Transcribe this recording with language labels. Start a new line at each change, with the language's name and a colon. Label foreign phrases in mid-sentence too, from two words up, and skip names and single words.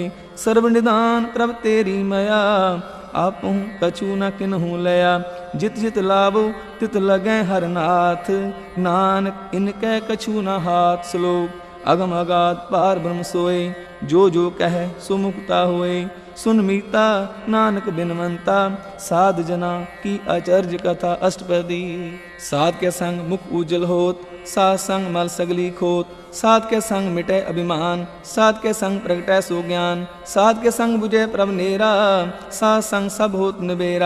Braj: सर्व निदान प्रभ तेरी मया, आपहु कछु न किन्हु लया। जित जित लावो तित लगै हर नाथ, नानक इनकै कछु न हाथ। श्लोक अगम अगाध पार ब्रह्म सोए, जो जो कह सो मुक्ता होए। सुन मीता नानक बिनवंता, साध जना की आचर्य कथा अष्टपदी। साध के संग मुख उज्जल होत, साध संग मल सगली खोत। साध के संग मिटे अभिमान, साध के संग प्रगटै सो ज्ञान। साध के संग बुझे प्रभ नेरा, साध संग सब होत निबेरा।